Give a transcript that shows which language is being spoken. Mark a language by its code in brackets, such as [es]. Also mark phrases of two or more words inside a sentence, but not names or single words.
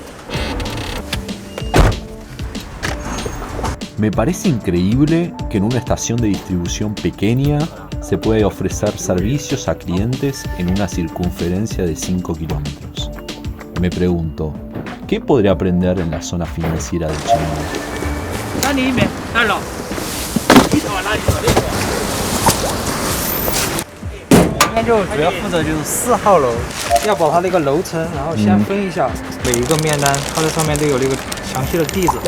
[es] Me parece increíble que en una estación de distribución pequeña se puede ofrecer servicios a clientes en una circunferencia de 5 kilómetros. Me pregunto, ¿qué podré aprender en la zona financiera de Chengdu? [zh] 今天就主要负责就是4号楼，要把它那个楼层，然后先分一下，每一个面单它在上面都有那个详细的地址。